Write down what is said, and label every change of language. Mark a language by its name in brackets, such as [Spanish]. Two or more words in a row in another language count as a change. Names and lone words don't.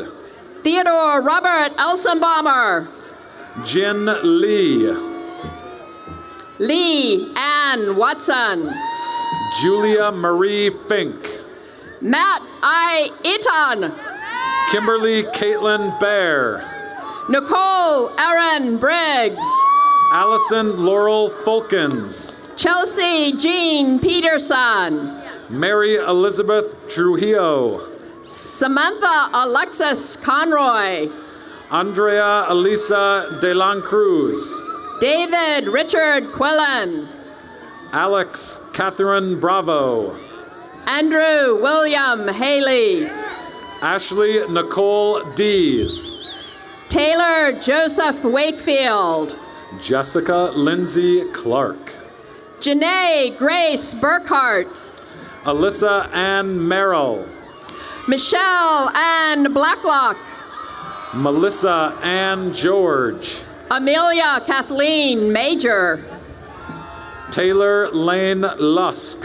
[English] Theodore Robert Elsenbaumer. Jin Lee. Lee Ann Watson. Julia Marie Fink. Matt I. Eaton. Kimberly Caitlin Bear. Nicole Erin Briggs. Allison Laurel Fulkins. Chelsea Jean Peterson. Mary Elizabeth Trujillo. Samantha Alexis Conroy. Andrea Elisa de la Cruz. David Richard Quillen. Alex Catherine Bravo. Andrew William Haley. Ashley Nicole Dees. Taylor Joseph Wakefield. Jessica Lindsay Clark. Janae Grace Burkhart. Alyssa Ann Merrill. Michelle Ann Blacklock. Melissa Ann George. Amelia Kathleen Major. Taylor Lane Lusk.